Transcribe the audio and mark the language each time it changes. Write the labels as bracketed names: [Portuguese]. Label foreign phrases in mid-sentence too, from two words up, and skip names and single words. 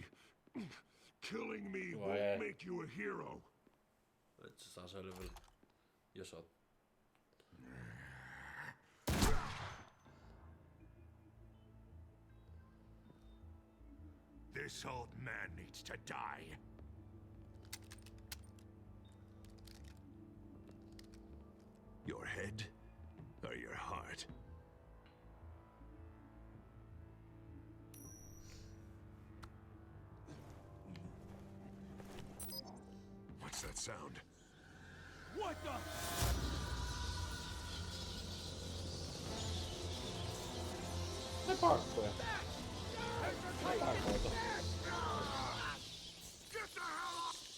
[English] Killing me won't make you a hero. [Finnish] Et se saa selville, jos oot. [English] This old man needs to die. Your head or your heart? What's that sound? What the? Ne pakkoja. Ne pakkoja. Get the hell